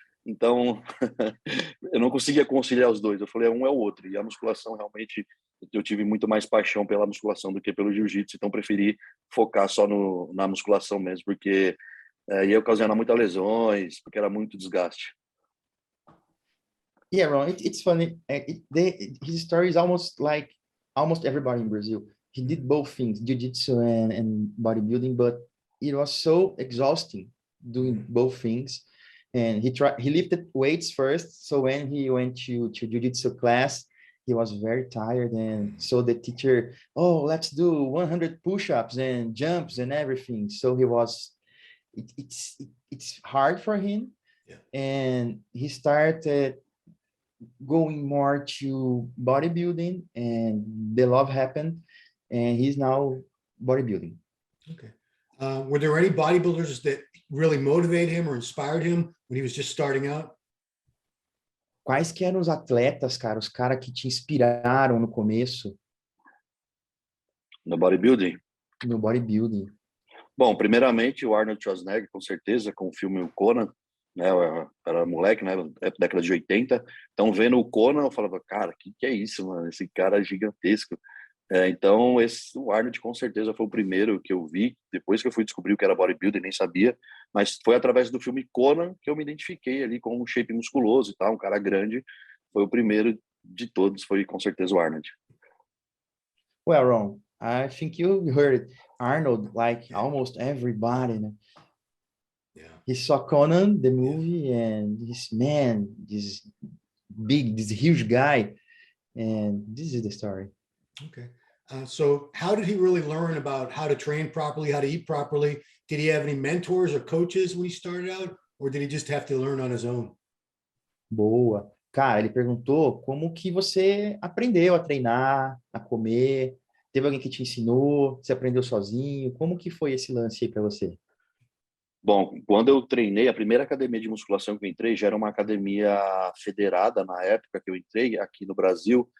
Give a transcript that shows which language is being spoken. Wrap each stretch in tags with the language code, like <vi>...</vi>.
<pt>Então, eu não conseguia conciliar os dois. Eu falei, um é o outro, e a musculação realmente, eu tive muito mais paixão pela musculação do que pelo jiu-jitsu, então preferi focar só na musculação mesmo, porque ia ocasionar muitas lesões, porque era muito desgaste.</pt> <en>Yeah, Ron, it's funny. His story is almost like almost everybody in Brazil. he did both things, jiu-jitsu and bodybuilding, but it was so exhausting doing both things. And he lifted weights first. So when he went to jiu-jitsu class, he was very tired. And so the teacher, oh, let's do 100 push-ups and jumps and everything. So it's hard for him. Yeah. And he started going more to bodybuilding, and the love happened, and he's now bodybuilding. Okay. Were there any bodybuilders that really motivated him or inspired him when he was just starting out?</en> <pt>Quais que eram os atletas, cara, os caras que te inspiraram no começo No bodybuilding? no bodybuilding? Bom, primeiramente o Arnold Schwarzenegger, com certeza, com o filme O Conan, né? Eu era moleque, né? Década de 80. Então, vendo o Conan, eu falava, cara, que é isso, mano? Esse cara é gigantesco. Então, o Arnold com certeza foi o primeiro que eu vi, depois que eu fui descobrir o que era bodybuilding, nem sabia, mas foi através do filme Conan que eu me identifiquei ali com um shape musculoso e tal, um cara grande. Foi o primeiro de todos, foi com certeza o Arnold.</pt> <en>Well, Ron, I think you heard Arnold like almost everybody.</en> <pt>Né?</pt> <en>Yeah. He saw Conan, the movie, and this huge guy, and this is the story. Okay. So how did he really learn about how to train properly, how to eat properly? Did he have any mentors or coaches when he started out, or did he just have to learn on his own?</en> <pt>Boa. Cara, ele perguntou como que você aprendeu a treinar, a comer. Teve alguém que te ensinou? Você aprendeu sozinho? Como que foi esse lance aí para você? Bom, quando eu treinei, a primeira academia de musculação que eu entrei já era uma academia federada na época que eu entrei aqui no Brasil.</pt>